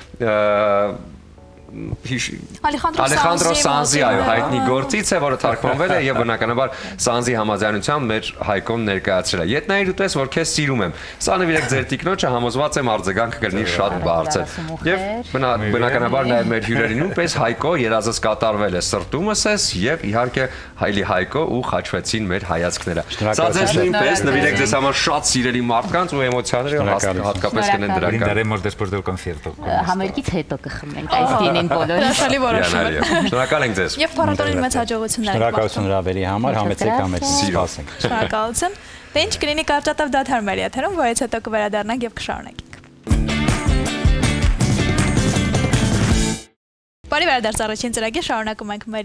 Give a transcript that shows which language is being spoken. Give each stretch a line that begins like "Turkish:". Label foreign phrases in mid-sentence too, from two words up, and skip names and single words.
Armenian: Alejandro Sanzi հայտնի գործից է, որը թարգմանվել է եւ բնականաբար Sanzi համաձայնությամբ մեր Հայկոն ներկայացրել է։ Ետնային ուտես, որ քեզ սիրում եմ։ Սա նվիրեք ձեր տիկնոջը, համոզված եմ արձագանքը կլինի շատ բարձր։ Եվ բնականաբար նաեւ մեր հյուրերին նույնպես Հայկո երազս կատարվել է, սրտումս ես եւ իհարկե հայլի Հայկո ու խաչվեցին մեր հայացքները։ Սա ձեզ նույնպես նվիրեք ձեզ համար շատ սիրելի մարդկանց ու էմոցիաները հատկապես կնեն դրական։
Spanish: Brindaremos después del concierto.
Armenian: Համերգից հետո կխմենք այս գինին բոլորը։ Հրաշալի որոշում է։ Շնորհակալ ենք ձեզ։ Եվ փառատոնին մեծ հաջողություններ։ Շնորհակալություն հրավերի համար, համեցեք համեցեք, սպասենք։ Շնորհակալություն։ Դե ինչ կլինի կարճատև դադար մեր եթերում, որից հետո կվերադառնանք եւ կշարունակենք։ Բարի վերադարձ առաջին ծրագիր, շարունակում ենք մեր